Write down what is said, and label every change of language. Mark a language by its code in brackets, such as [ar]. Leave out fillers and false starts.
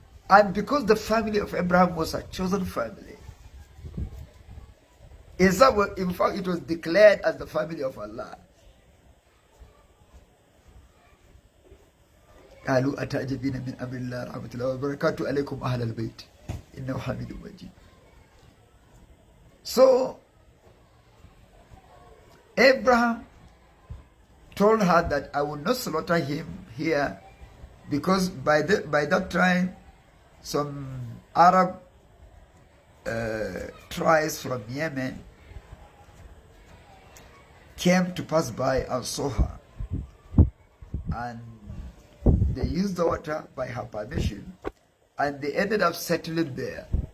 [en] And because the family of Abraham was a chosen family, in fact, it was declared as the family of Allah. [ar] قالوا أتعجبين من أمر الله رحمة الله وبركاته عليكم أهل البيت إنه حميد مجيد. [en] So Abraham told her that I will not slaughter him here, because by that time some Arab tribes from Yemen came to pass by and saw her, and they used the water by her permission, and they ended up settling there.